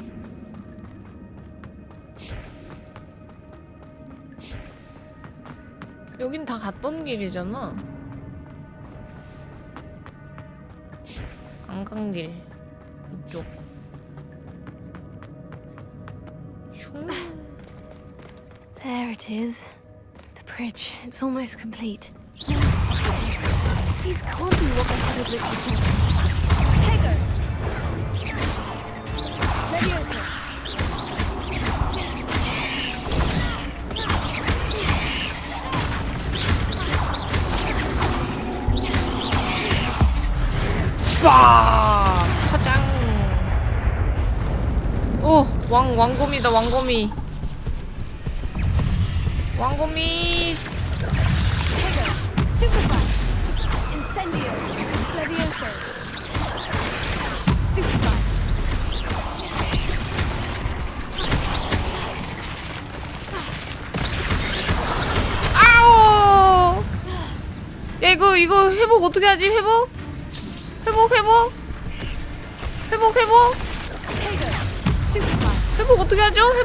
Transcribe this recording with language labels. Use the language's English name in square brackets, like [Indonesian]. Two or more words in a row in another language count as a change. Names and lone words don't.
[Korean] 여긴 다 갔던 길이잖아. 안 간 길. 이쪽. 슝. [English] There it is. The bridge. It's almost complete. More spiders. These can't be what the head of looked before. Tego! Leviosa! [Korean] 빠! 화장. 오, 왕곰이다, 왕곰이. 왕곰이. Stupefy! Incendio! Leviosa! Stupefy! 아우! 야, 이거 회복 어떻게 하지? 회복? 회복 어떻게 하죠?